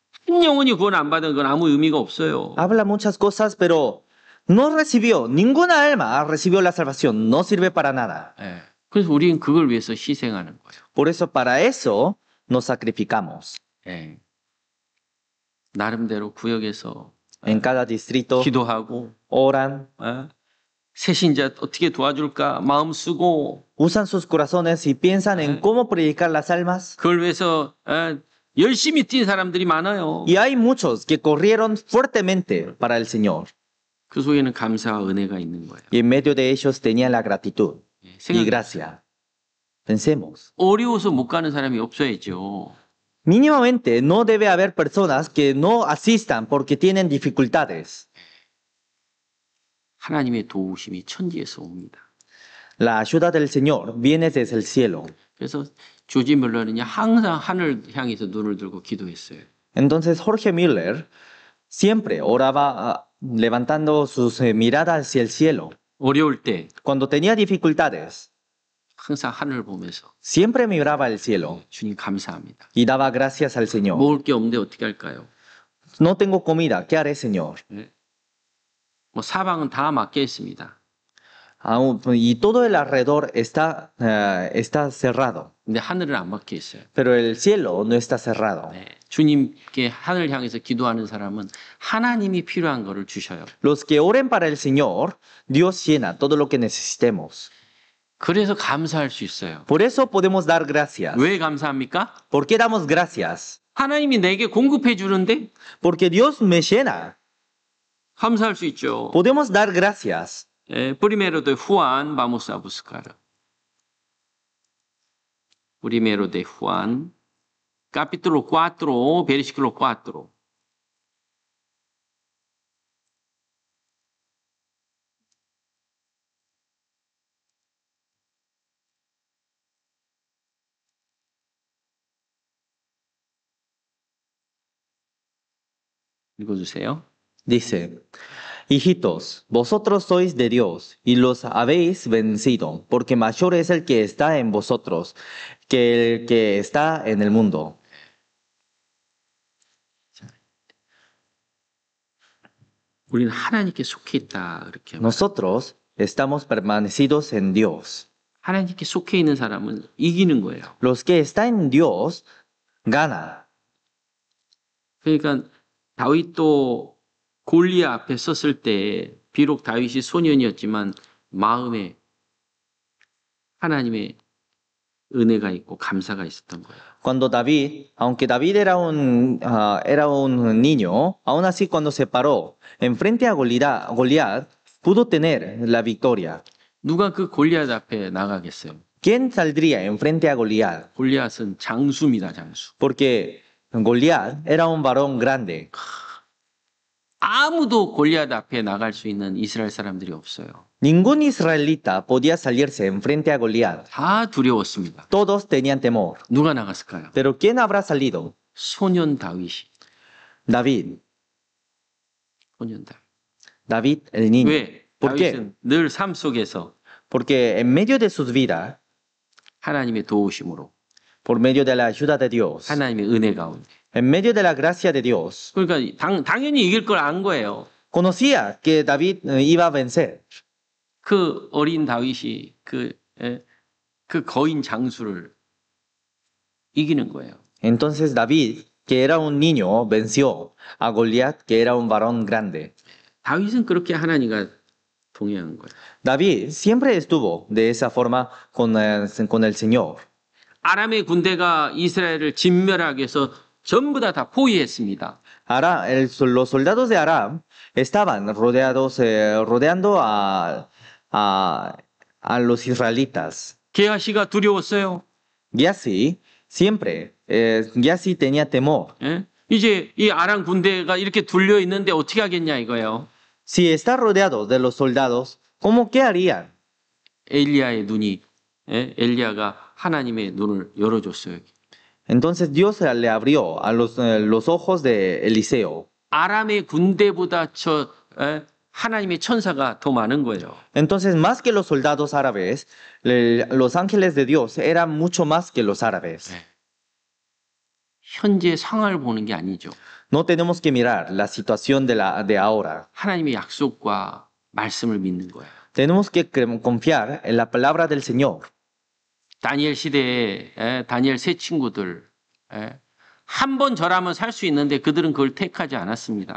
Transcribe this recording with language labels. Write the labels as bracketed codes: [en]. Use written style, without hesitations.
[ko] 한 영혼이 구원 안 받은 건 아무 의미가 없어요. [es] Habla muchas cosas, pero no recibió, ninguna alma recibió la salvación, no sirve para nada. [ko] 예. 그래서 우리는 그걸 위해서 희생하는 거예요. [es] Por eso, para eso nos sacrificamos. [ko] 예. 나름대로 구역에서 [es] En cada distrito [ko] 기도하고 [es] oran, [ko] 예. 새신자 어떻게 도와줄까 마음 쓰고 [es] usan sus corazones y piensan en cómo predicar las almas. [ko] 그걸 위해서 열심히 뛴 사람들이 많아요. [es] Y hay muchos que corrieron fuertemente para el Señor. [ko] 그 속에는 감사와 은혜가 있는 거예요. [es] Y en medio de ellos tenían la gratitud [ko] 예. [es] y [ko] 생각 [es] gracia. Pensemos. [ko] 어려워서 못 가는 사람이 없어야죠. [es] Mínimamente no debe haber personas que no asistan porque tienen dificultades. [ko] 하나님의 도우심이 천지에서 옵니다. [es] La ayuda del Señor viene desde el cielo. [ko] 그래서 조지 뮬러는요 항상 하늘 향해서 눈을 들고 기도했어요. [es] Entonces Jorge Müller siempre oraba levantando sus miradas hacia el cielo. [ko] 어려울 때 [es] Cuando tenía dificultades, [ko] 항상 하늘을 보면서 [es] siempre miraba al cielo [ko] 주님 감사합니다. [es] y daba gracias al Señor. [ko] 먹을 게 없는데 어떻게 할까요? [es] No tengo comida, ¿qué haré, Señor? [ko] 뭐 사방은 다 막혀 있습니다. [es] Y todo el alrededor está cerrado, [ko] 근데 하늘은 안 막혀 있어요. [es] pero el cielo no está cerrado. [ko] 네. 주님께 하늘 향해서 기도하는 사람은 하나님이 필요한 거를 주셔요. [es] Los que oren para el Señor, Dios llena todo lo que necesitemos. [ko] 그래서 감사할 수 있어요. [es] Por eso podemos dar gracias. [ko] 왜 감사합니까? [es] ¿Por qué damos gracias? [ko] 하나님이 내게 공급해 주는데 [es] Porque Dios me llena. [ko] 감사할 수 있죠. [es] Podemos dar gracias. Primero de Juan, vamos a buscar. Primero de Juan, capítulo 4, versículo 4. [ko] 읽어주세요. [es] Dice, hijitos, vosotros sois de Dios y los habéis vencido, porque mayor es el que está en vosotros que el que está en el mundo. [ko] 우리는 하나님께 속해 있다 그렇게. [es] Nosotros estamos permanecidos en Dios. [ko] 하나님께 속해 있는 사람은 이기는 거예요. [es] Los que están en Dios ganan. [ko] 그러니까 다윗도 골리앗 앞에 섰을 때 비록 다윗이 소년이었지만 마음에 하나님의 은혜가 있고 감사가 있었던 거예요. [es] Cuando David, aunque David era un niño, aún así cuando se paró enfrente a Goliat, pudo tener la victoria. [ko] 누가 그 골리앗 앞에 나가겠어요? [es] ¿Quién saldría enfrente a Goliat? [ko] 골리앗은 장수입니다, 장수. [es] Porque Goliat era un varón grande. [ko] 아무도 골리앗 앞에 나갈 수 있는 이스라엘 사람들이 없어요. [es] Ningún israelita podía salirse enfrente a Goliat. [ko] 다 두려웠습니다. [es] Todos tenían temor. [ko] 누가 나갔을까요? [es] Pero ¿quién habrá salido? [ko] 소년 다윗이. [es] David. [ko] 소년 다윗. [es] David el niño. [ko] 왜? [es] ¿Por qué? [ko] 다윗은 늘 삶 속에서 [es] Porque en medio de sus vidas, [ko] 하나님의 도우심으로 [es] por medio de la ayuda de Dios, [ko] 하나님의 은혜 가운데. [es] en medio de la gracia de Dios, [ko] 그러니까 당연히 이길 걸 안 거예요. [es] conocía que David iba a vencer. [ko] 그 어린 다윗이 그 거인 장수를 이기는 거예요. [es] Entonces David, que era un niño, venció a Goliat, que era un varón grande. [ko] 다윗은 그렇게 하나님과 동행한 거예요. [es] David siempre estuvo de esa forma con el Señor. [ko] 아람의 군대가 이스라엘을 진멸하기 위해서 전부 다 포위했습니다. [es] Los soldados de Aram estaban rodeando a los israelitas. [ko] 게하시가 두려웠어요. [es] Giasi siempre, Giasi tenía temor. [ko] 예? 이제 이 아람 군대가 이렇게 둘려 있는데 어떻게 하겠냐 이거예요. [es] Si está rodeado de los soldados, ¿cómo qué harían? [ko] 엘리야의 눈이 엘리야가 하나님의 눈을 열어줬어요. [es] Entonces Dios le abrió a los ojos de Eliseo. [ko] 아람의 군대보다 하나님의 천사가 더 많은 거예요. [es] Entonces, más que los soldados árabes, los ángeles de Dios eran mucho más que los árabes. [ko] 현재 상황을 보는 게 아니죠. [es] No tenemos que mirar la situación de ahora. [ko] 하나님의 약속과 말씀을 믿는 거예요. [es] Tenemos que confiar en la palabra del Señor. [ko] 다니엘 시대에 다니엘 세 친구들 한 번 절하면 살 수 있는데 그들은 그걸 택하지 않았습니다.